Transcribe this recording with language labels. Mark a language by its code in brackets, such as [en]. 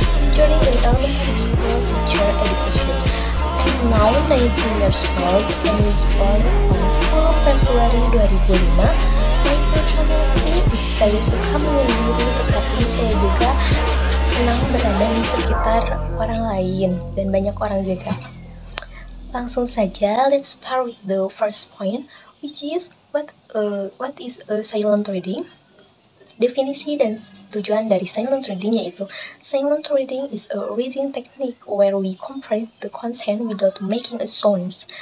[en] I'm joining in elementary school teacher education. I'm now 19 years old and was born on 10 Februari 2005. My personality, [id] saya suka menyendiri, tetapi saya juga senang berada di sekitar orang lain dan banyak orang juga. Langsung saja, [en] let's start with the first point, which is what is a silent reading? [id] Definisi dan tujuan dari [en] silent reading yaitu silent reading is a reading technique where we compress the content without making a sound.